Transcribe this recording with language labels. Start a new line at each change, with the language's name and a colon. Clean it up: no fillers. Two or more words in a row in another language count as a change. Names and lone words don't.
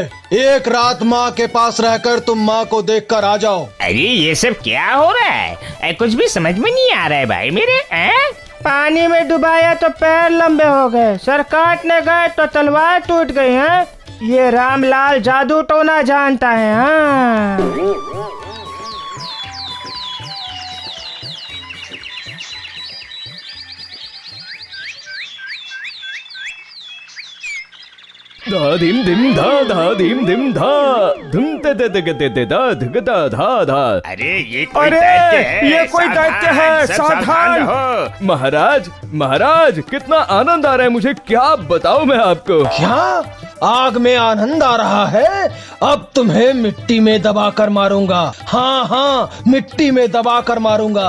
Hindi: एक रात माँ के पास रहकर तुम माँ को देखकर आ जाओ। अरे ये सब क्या हो रहा है? कुछ भी समझ में नहीं आ रहा है भाई मेरे। पानी में डुबाया तो पैर लंबे हो गए, सर काटने गए तो तलवार टूट गई है। ये रामलाल जादू टोना जानता है। हाँ, धा धीम धिम धा धीम धिम धा धुम ते ते ते ते ते धा धिक धा धा धा। अरे ये कोई दैत्य है। ये कोई दैत्य है, सावधान रहो। महाराज, कितना आनंद आ रहा है मुझे, क्या बताऊं मैं आपको। क्या आग में आनंद आ रहा है? अब तुम्हें मिट्टी में दबाकर मारूंगा। हाँ हाँ, मिट्टी में दबाकर मारूंगा।